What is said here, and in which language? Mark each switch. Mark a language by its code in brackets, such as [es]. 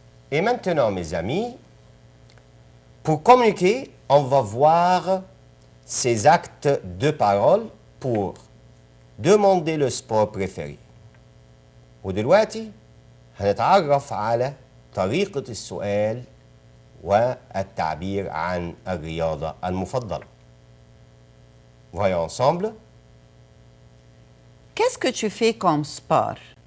[fr] Et maintenant, mes amis, pour communiquer, on va voir ces actes de parole pour demander le sport préféré. [ar] ودلوقتي هنتعرف على طريقة السؤال والتعبير عن الرياضة المفضلة. [fr] Voyons ensemble. Qu'est-ce que tu fais comme sport?